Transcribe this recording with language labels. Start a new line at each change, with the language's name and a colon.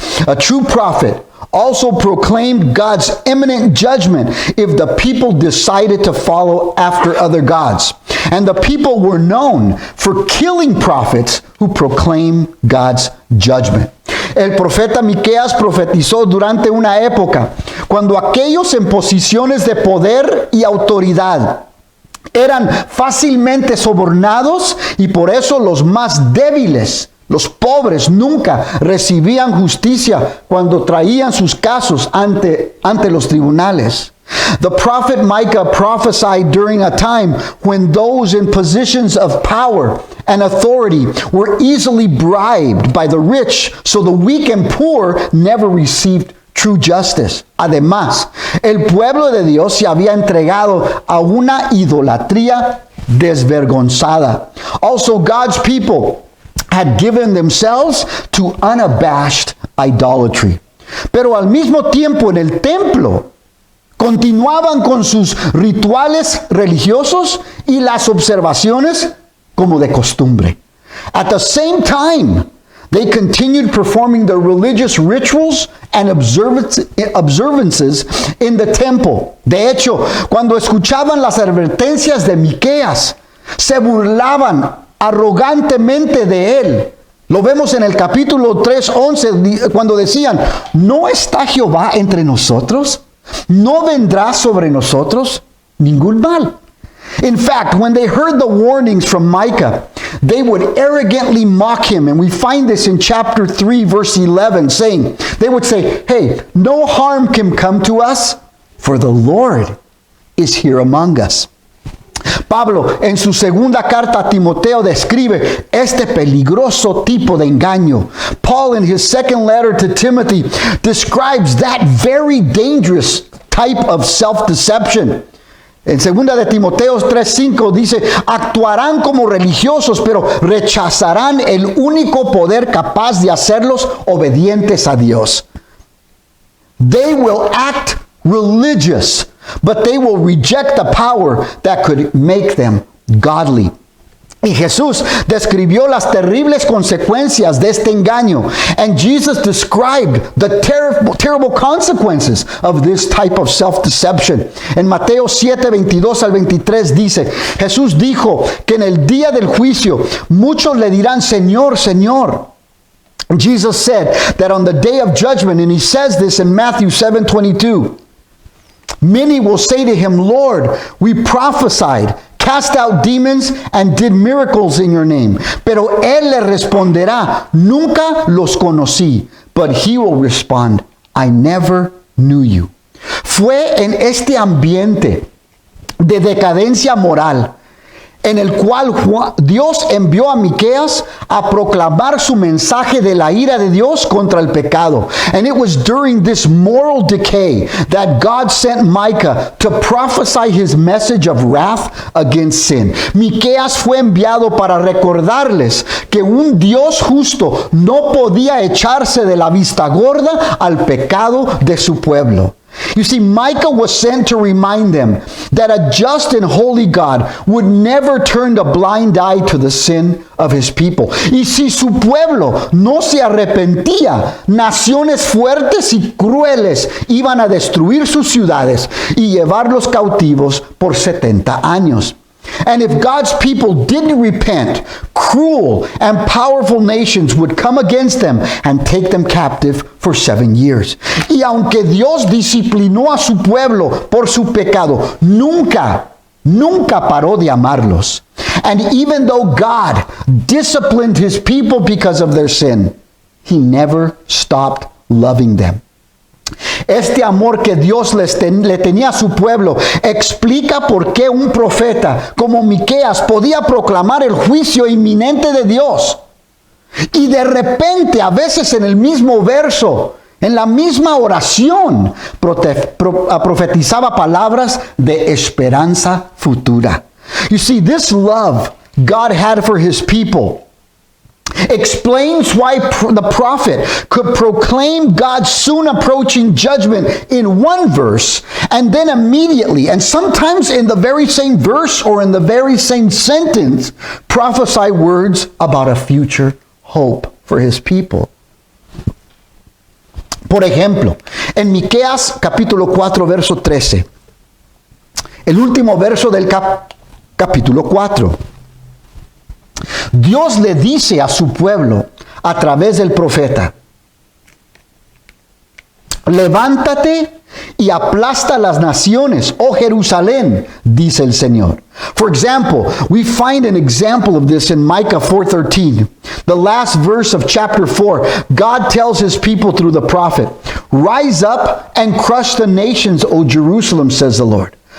English: A true prophet also proclaimed God's imminent judgment if the people decided to follow after other gods. And the people were known for killing prophets who proclaim God's judgment.
Spanish: El profeta Miqueas profetizó durante una época cuando aquellos en posiciones de poder y autoridad eran fácilmente sobornados y por eso los más débiles, los pobres, nunca recibían justicia cuando traían sus casos ante los tribunales.
English: The prophet Micah prophesied during a time when those in positions of power and authority were easily bribed by the rich, so the weak and poor never received true justice.
Spanish: Además, el pueblo de Dios se había entregado a una idolatría desvergonzada.
English: Also, God's people had given themselves to unabashed idolatry.
Spanish: Pero al mismo tiempo en el templo continuaban con sus rituales religiosos y las observaciones como de costumbre.
English: At the same time, they continued performing their religious rituals and observances in the temple.
Spanish: De hecho, cuando escuchaban las advertencias de Miqueas, se burlaban arrogantemente de él. Lo vemos en el capítulo 3:11, cuando decían, ¿no está Jehová entre nosotros? ¿No vendrá sobre nosotros ningún mal?
English: In fact, when they heard the warnings from Micah, they would arrogantly mock him. And we find this in chapter 3, verse 11, saying, they would say, hey, no harm can come to us, for the Lord is here among us.
Spanish: Pablo, en su segunda carta a Timoteo, describe este peligroso tipo de engaño.
English: Paul, in his second letter to Timothy, describes that very dangerous type of self-deception.
Spanish: En 2 de Timoteo 3:5 dice, actuarán como religiosos, pero rechazarán el único poder capaz de hacerlos obedientes a Dios.
English: They will act religious, but they will reject the power that could make them godly.
Spanish: Y Jesús describió las terribles consecuencias de este engaño.
English: And Jesus described the terrible consequences of this type of self-deception.
Spanish: En Mateo 7:22 al 23 dice, Jesús dijo que en el día del juicio muchos le dirán, Señor, Señor.
English: Jesus said that on the day of judgment, and he says this in Matthew 7:22, many will say to him, Lord, we prophesied, cast out demons, and did miracles in your name.
Spanish: Pero él le responderá, nunca los conocí.
English: But he will respond, I never knew you.
Spanish: Fue en este ambiente de decadencia moral en el cual Dios envió a Miqueas a proclamar su mensaje de la ira de Dios contra el pecado.
English: And it was during this moral decay that God sent Micah to prophesy his message of wrath against sin.
Spanish: Miqueas fue enviado para recordarles que un Dios justo no podía echarse de la vista gorda al pecado de su pueblo.
English: You see, Micah was sent to remind them that a just and holy God would never turn a blind eye to the sin of his people.
Spanish: Y si su pueblo no se arrepentía, naciones fuertes y crueles iban a destruir sus ciudades y llevarlos cautivos por 70 años.
English: And if God's people didn't repent, cruel and powerful nations would come against them and take them captive for 7 years.
Spanish: Y aunque Dios disciplinó a su pueblo por su pecado, nunca paró de amarlos.
English: And even though God disciplined his people because of their sin, he never stopped loving them.
Spanish: Este amor que Dios le tenía a su pueblo explica por qué un profeta como Miqueas podía proclamar el juicio inminente de Dios. Y de repente, a veces en el mismo verso, en la misma oración, profetizaba palabras de esperanza futura.
English: You see, this love God had for his people explains why the prophet could proclaim God's soon approaching judgment in one verse, and then immediately, and sometimes in the very same verse or in the very same sentence, prophesy words about a future hope for his people.
Spanish: Por ejemplo, en Miqueas capítulo 4, verso 13, el último verso del capítulo 4, Dios le dice a su pueblo a través del profeta, levántate y aplasta las naciones, oh Jerusalén, dice el Señor.
English: For example, we find an example of this in Micah 4:13. The last verse of chapter 4, God tells his people through the prophet, rise up and crush the nations, O Jerusalem, says the Lord.